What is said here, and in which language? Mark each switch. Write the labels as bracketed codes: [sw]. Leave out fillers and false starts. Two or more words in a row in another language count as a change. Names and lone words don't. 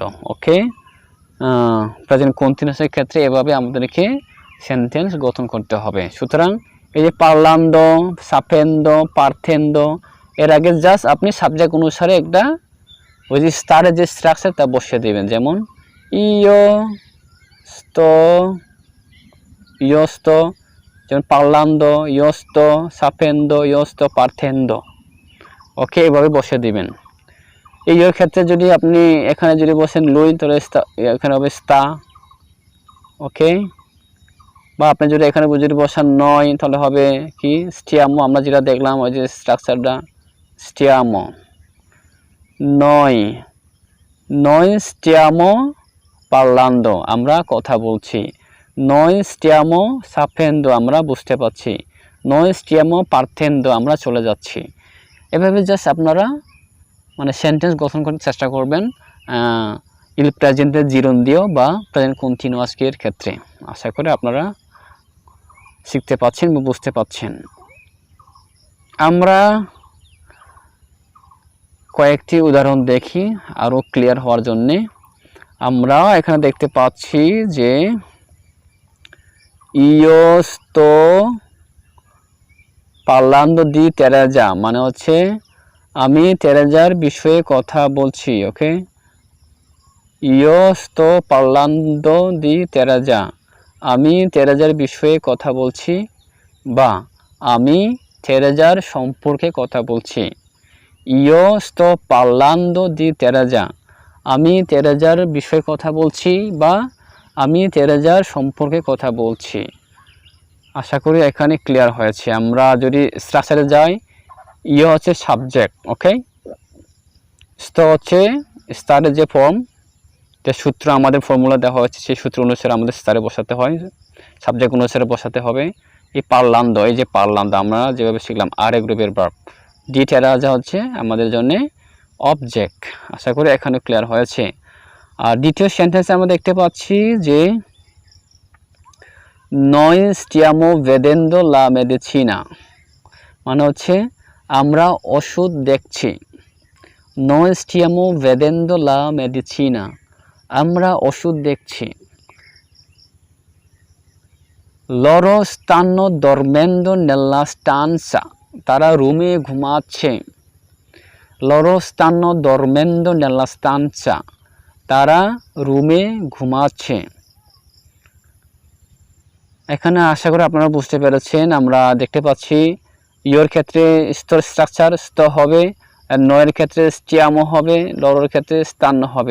[bn] ওকে, [en] present continuous [bn] ক্ষেত্রে এভাবে আমাদেরকে সেন্টেন্স গঠন করতে হবে। সুতরাং এই যে [it] parlando, sapendo, partendo, [bn] এর আগে জাস্ট আপনি সাবজেক্ট অনুসারে একটা ওই যে স্টারের যে স্ট্রাকচার তা বসিয়ে দেবেন। [it] যেমন io sto, io sto, যেমন parlando, io sto sapendo, io sto partendo। [bn] ওকে, এভাবে বসে দিবেন। এই এর ক্ষেত্রে যদি আপনি এখানে যদি বসেন lui, তাহলে এখানে হবে sta। ওকে, বা আপনি যদি এখানে যদি বসান noi, তাহলে হবে কি stiamo। আমরা যেটা দেখলাম ওই যে স্ট্রাকচারটা stiamo, [it] noi stiamo parlando, [bn] আমরা কথা বলছি। [it] noi stiamo sapendo, [bn] আমরা বুঝতে পারছি। [it] noi stiamo partendo, [bn] আমরা চলে যাচ্ছি। এভাবে জাস্ট আপনারা মানে সেন্টেন্স গঠন করার চেষ্টা করবেন [it] il presente gerundio [bn] বা [en] present continuous [bn] এর ক্ষেত্রে। আশা করি আপনারা শিখতে পাচ্ছেন বা বুঝতে পাচ্ছেন। আমরা কয়েকটি উদাহরণ দেখি আরও ক্লিয়ার হওয়ার জন্যে। আমরা এখানে দেখতে পাচ্ছি যে [it] io sto parlando di Teresa, [bn] মানে হচ্ছে আমি তেরেজার বিষয়ে কথা বলছি। ওকে, [it] io sto parlando di Teresa, [bn] আমি তেরেজার বিষয়ে কথা বলছি বা আমি তেরেজার সম্পর্কে কথা বলছি। [it] io sto parlando di Teresa, [bn] আমি তেরেজার বিষয়ে কথা বলছি বা আমি তেরেজার সম্পর্কে কথা বলছি। আশা করি এখানে ক্লিয়ার হয়েছে। আমরা যদি স্ট্রাকচারে যাই, ইয়ে হচ্ছে সাবজেক্ট। ওকে, sto হচ্ছে স্টারের যে ফর্ম, যে সূত্র আমাদের ফর্মুলা দেওয়া হচ্ছে সেই সূত্র অনুসারে আমাদের স্টারে বসাতে হয়, সাবজেক্ট অনুসারে বসাতে হবে। এই পার্লান্দো, এই যে পার্লান্দো আমরা যেভাবে শিখলাম আর এ গ্রুপের ভার্ব, [it] di Teresa [bn] হচ্ছে আমাদের জন্য অবজেক্ট। আশা করি এখানে ক্লিয়ার হয়েছে। আর দ্বিতীয় সেন্টেন্সে আমরা দেখতে পাচ্ছি যে [it] noi stiamo vedendo la medicina, [bn] মানে হচ্ছে আমরা ওষুধ দেখছি। [it] noi stiamo vedendo la medicina, [bn] আমরা ওষুধ দেখছি। [it] loro stanno dormendo nella stanza, [bn] তারা রুমে ঘুমাচ্ছে। [it] loro stanno dormendo nella stanza, [bn] তারা রুমে ঘুমাচ্ছে। এখানে আশা করি আপনারা বুঝতে পেরেছেন। আমরা দেখতে পাচ্ছি ইয়োর ক্ষেত্রে স্তর স্ট্রাকচার স্ত হবে, নয়ের ক্ষেত্রে স্টিয়ামো হবে, লরোর ক্ষেত্রে স্থান্য হবে।